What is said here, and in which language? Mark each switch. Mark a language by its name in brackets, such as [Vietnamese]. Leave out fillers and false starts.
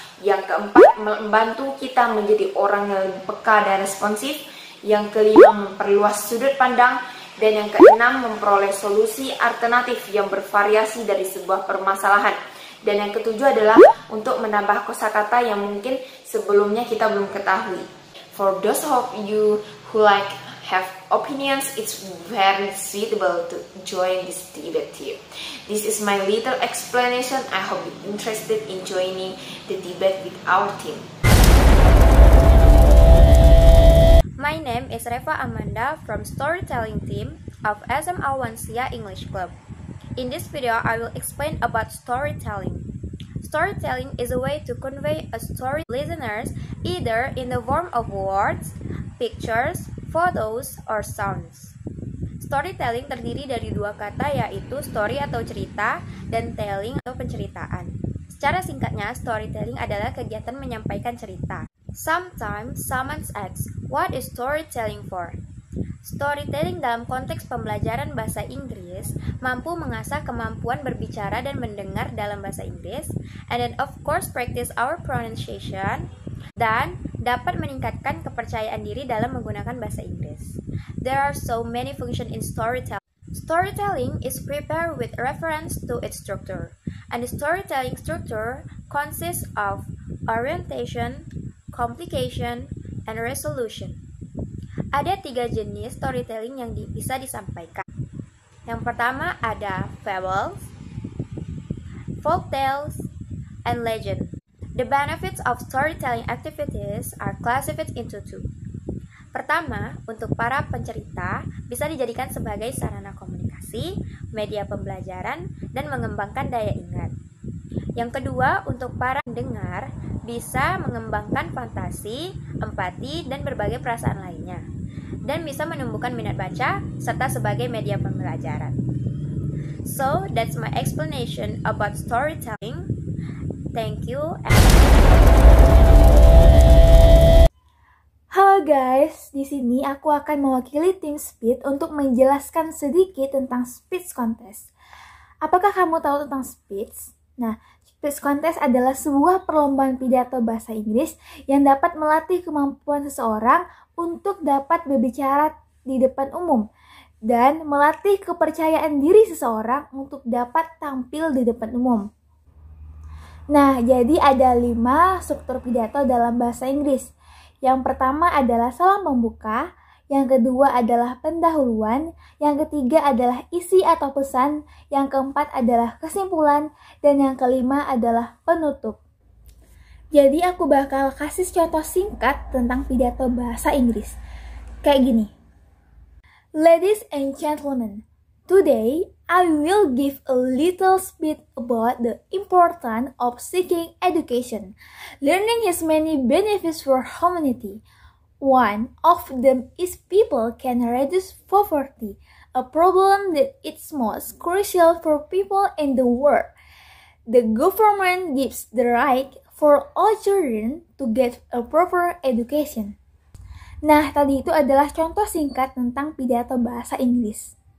[Indonesian] Yang keempat, membantu kita menjadi orang yang lebih peka dan responsif. Yang kelima, memperluas sudut pandang. Dan yang keenam, memperoleh solusi alternatif yang bervariasi dari sebuah permasalahan. Dan yang ketujuh adalah untuk menambah kosakata yang mungkin sebelumnya kita belum ketahui. [English] For those of you who have opinions, it's very suitable to join this debate team. This is my little explanation. I hope you're interested in joining the debate with our team. My name is Reva Amanda from Storytelling Team of SMA 1 Siak English Club. In this video, I will explain about storytelling. Storytelling is a way to convey a story to listeners either in the form of words, pictures, photos, or sounds. [Indonesian] Storytelling terdiri dari 2 kata yaitu story atau cerita dan telling atau penceritaan. Secara singkatnya, storytelling adalah kegiatan menyampaikan cerita. [English] Sometimes someone asks, what is storytelling for? [Indonesian] Storytelling dalam konteks pembelajaran bahasa Inggris mampu mengasah kemampuan berbicara dan mendengar dalam bahasa Inggris, [English] and then of course practice our pronunciation, [Indonesian] dan dapat meningkatkan kepercayaan diri dalam menggunakan bahasa Inggris. [English] There are so many functions in storytelling. Storytelling is prepared with reference to its structure, and the storytelling structure consists of orientation, complication, and resolution. [Indonesian] Ada 3 jenis storytelling yang bisa disampaikan. Yang pertama ada [English] fables, folk tales, and legend. The benefits of storytelling activities are classified into 2. [Indonesian] Pertama, untuk para pencerita bisa dijadikan sebagai sarana komunikasi, media pembelajaran, dan mengembangkan daya ingat. Yang kedua, untuk para pendengar bisa mengembangkan fantasi, empati, dan berbagai perasaan lainnya, dan bisa menumbuhkan minat baca serta sebagai media pembelajaran. [English] So, that's my explanation about storytelling. Thank you. [Indonesian] Halo guys, di sini aku akan mewakili tim Speed untuk menjelaskan sedikit tentang Speech Contest. Apakah kamu tahu tentang Speech? Nah, Speech Contest adalah sebuah perlombaan pidato bahasa Inggris yang dapat melatih kemampuan seseorang untuk dapat berbicara di depan umum dan melatih kepercayaan diri seseorang untuk dapat tampil di depan umum. Nah, jadi ada 5 struktur pidato dalam bahasa Inggris. Yang pertama adalah salam pembuka, yang kedua adalah pendahuluan, yang ketiga adalah isi atau pesan, yang keempat adalah kesimpulan, dan yang kelima adalah penutup. Jadi aku bakal kasih contoh singkat tentang pidato bahasa Inggris. Kayak gini. [English] Ladies and gentlemen, today I will give a little speech about the importance of seeking education. Learning has many benefits for humanity. One of them is people can reduce poverty, a problem that is most crucial for people in the world. The government gives the right for all children to get a proper education. [Indonesian] Nah, tadi itu adalah contoh singkat tentang pidato bahasa Inggris.